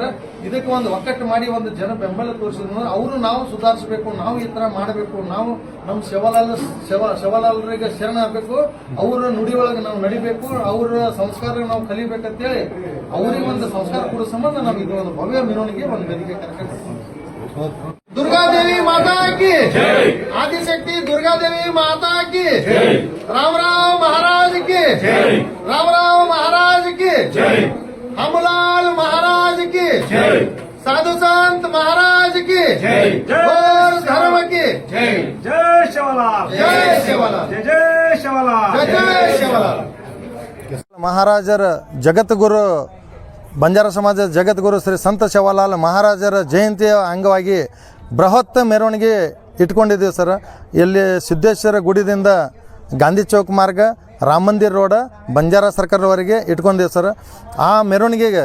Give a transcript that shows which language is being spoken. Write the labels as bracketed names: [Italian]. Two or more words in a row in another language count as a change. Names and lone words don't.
[Kannada] ಇದಕ್ಕೆ ಒಂದು ಒಕ್ಕಟ್ಟು ಮಾಡಿ ಒಂದು ಜನ ಬೆಂಬಲ ತೋರಿಸಿದ್ರು. ಅವರು ನಾವು ಸುಧಾರಿಸಬೇಕು, ನಾವು ಈ ತರ ಮಾಡಬೇಕು, ನಾವು ನಮ್ಮ ಶಿವಲಾಲರಿಗೆ ಶರಣ ಆಗ್ಬೇಕು, ಅವರ ನುಡಿ ಒಳಗೆ ನಾವು ನಡಿಬೇಕು, ಅವರ ಸಂಸ್ಕಾರ ನಾವು ಕಲಿಬೇಕಂತೇಳಿ ಅವರಿಗೆ ಒಂದು ಸಂಸ್ಕಾರ ಕೊಡೋ ಸಂಬಂಧ ನಾವು ಇದು ಒಂದು ಭವ್ಯ ಮೆರವಣಿಗೆ ಒಂದು ವೇದಿಕೆ ಕಾರ್ಯಕ್ರಮ. [Hindi] दुर्गादेवी माता की, आदिशक्ति दुर्गादेवी माता की, रामराव महाराज की, रामराव महाराज की, हमलाल महाराज की, साधु संत महाराज की, और धर्म की जय शिवलाल, जय शिवलाल, जय शिवलाल, जय शिवलाल. [Kannada] ಮಹಾರಾಜರ ಜಗದ್ಗುರು ಬಂಜಾರ ಸಮಾಜದ ಜಗದ್ಗುರು ಶ್ರೀ ಸಂತ ಶಿವಲಾಲ್ ಮಹಾರಾಜರ ಜಯಂತಿಯ ಅಂಗವಾಗಿ ಬೃಹತ್ ಮೆರವಣಿಗೆ ಇಟ್ಕೊಂಡಿದ್ದೀವಿ ಸರ್. ಇಲ್ಲಿ ಸಿದ್ದೇಶ್ವರ ಗುಡಿದಿಂದ ಗಾಂಧಿ ಚೌಕ್ ಮಾರ್ಗ, ರಾಮ ಮಂದಿರ ರೋಡ, ಬಂಜಾರ ಸರ್ಕಲ್ವರೆಗೆ ಇಟ್ಕೊಂಡಿದ್ದೀವಿ ಸರ್.